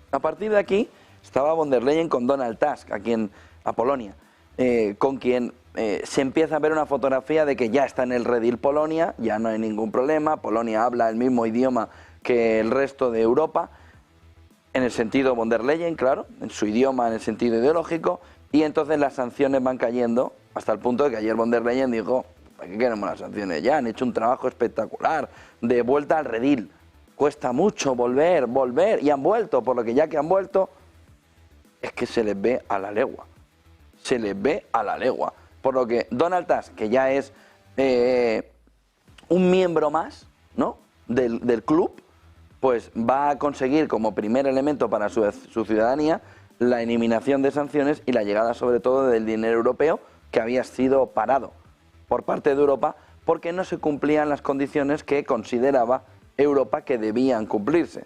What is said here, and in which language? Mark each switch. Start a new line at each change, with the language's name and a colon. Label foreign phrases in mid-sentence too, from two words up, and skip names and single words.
Spanish: A partir de aquí estaba von der Leyen con Donald Tusk, a Polonia, con quien se empieza a ver una fotografía de que ya está en el redil Polonia, ya no hay ningún problema, Polonia habla el mismo idioma que el resto de Europa, en el sentido von der Leyen, claro, en su idioma, en el sentido ideológico, y entonces las sanciones van cayendo hasta el punto de que ayer von der Leyen dijo, ¿para qué queremos las sanciones? Ya han hecho un trabajo espectacular de vuelta al redil. Cuesta mucho volver, y han vuelto, por lo que ya que han vuelto, es que se les ve a la legua. Se les ve a la legua. Por lo que Donald Tusk, que ya es un miembro más, ¿no?, del club, pues va a conseguir como primer elemento para su ciudadanía la eliminación de sanciones y la llegada sobre todo del dinero europeo que había sido parado por parte de Europa porque no se cumplían las condiciones que consideraba Europa que debían cumplirse.